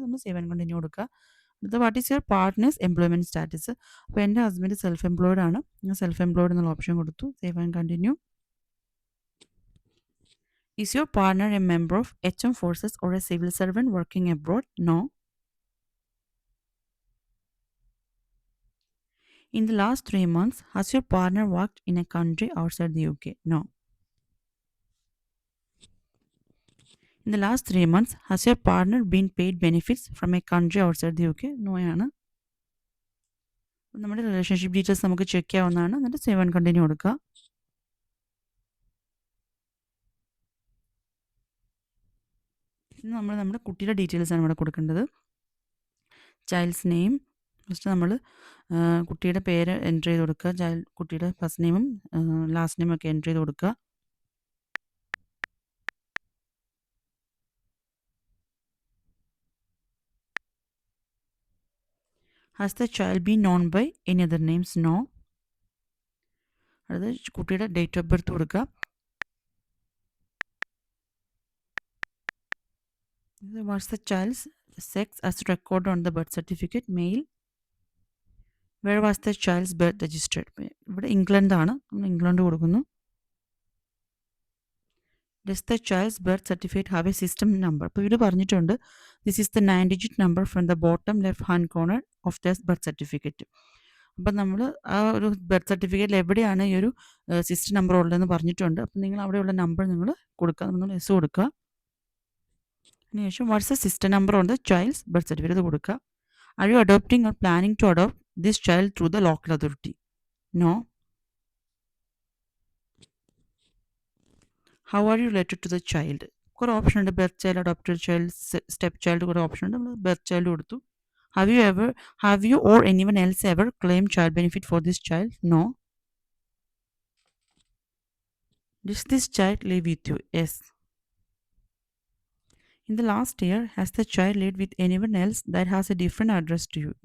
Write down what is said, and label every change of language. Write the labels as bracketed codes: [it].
[ml] നമ്മൾ save and continue കൊടുക്കുക. അടുത്ത [en] What is your partner's employment status. [ml] അപ്പോൾ എൻ്റെ ഹസ്ബൻഡ് സെൽഫ് എംപ്ലോയ്ഡ് ആണ്. ഞാൻ സെൽഫ് എംപ്ലോയ്ഡ് എന്നുള്ള ഓപ്ഷൻ കൊടുത്തു. Save and continue. [en] Is your partner a member of HM forces or a civil servant working abroad. No. In the last 3 months, has your partner worked in a country outside the UK? No. In the last 3 months, has your partner been paid benefits from a country outside the UK? [ml] No ആണ്. നമ്മുടെ relationship details നമുക്ക് check ചെയ്യാവുന്നതാണ്. എന്നിട്ട് save and continue കൊടുക്കുക. ഇന്ന് നമ്മൾ നമ്മുടെ കുട്ടിയുടെ ഡീറ്റെയിൽസ് ആണ് ഇവിടെ കൊടുക്കേണ്ടത്. ചൈൽഡ്സ് നെയിം ഫസ്റ്റ് നമ്മൾ കുട്ടിയുടെ പേര് എൻറ്റർ ചെയ്ത് കൊടുക്കുക. കുട്ടിയുടെ ഫസ്റ്റ് നെയിമും ലാസ്റ്റ് നെയിമും ഒക്കെ എൻറ്റർ ചെയ്ത് കൊടുക്കുക. [en] Has the child been known by any other names? No. [ml] അടുത്തത് കുട്ടിയുടെ ഡേറ്റ് ഓഫ് ബർത്ത് കൊടുക്കുക. [en] What's the child's sex as recorded on the birth certificate? Male. Where was the child's birth registered? [ml] ഇവിടെ ഇംഗ്ലണ്ടാണ്. നമ്മൾ England കൊടുക്കുന്നു. [en] Does the child's birth certificate have a system number? [ml] ഇപ്പോൾ ഇവിടെ പറഞ്ഞിട്ടുണ്ട് [en] this is the 9-digit number from the bottom left hand corner of the birth certificate. [ml] അപ്പം നമ്മൾ ആ ഒരു ബർത്ത് സർട്ടിഫിക്കറ്റിൽ എവിടെയാണ് ഈ ഒരു സിസ്റ്റം നമ്പർ ഉള്ളതെന്ന് പറഞ്ഞിട്ടുണ്ട്. അപ്പം നിങ്ങൾ അവിടെയുള്ള നമ്പർ നിങ്ങൾ കൊടുക്കുക. നിങ്ങൾ എസ് കൊടുക്കുക. അതിനുശേഷം [en] what's the system number on the child's birth certificate [ml] കൊടുക്കുക. [en] Are you adopting or planning to adopt this child through the local authority? No. How are you related to the child? [ml] കുറേ option ഉണ്ട്. [en] Birth child, adopted child, step child, കുറേ option ഉണ്ട്. [ml] നമ്മൾ birth child കൊടുത്തു. [en] Have you or anyone else ever claimed child benefit for this child? No. Does this child live with you? Yes. In the last year, has the child lived with anyone else that has a different address to you?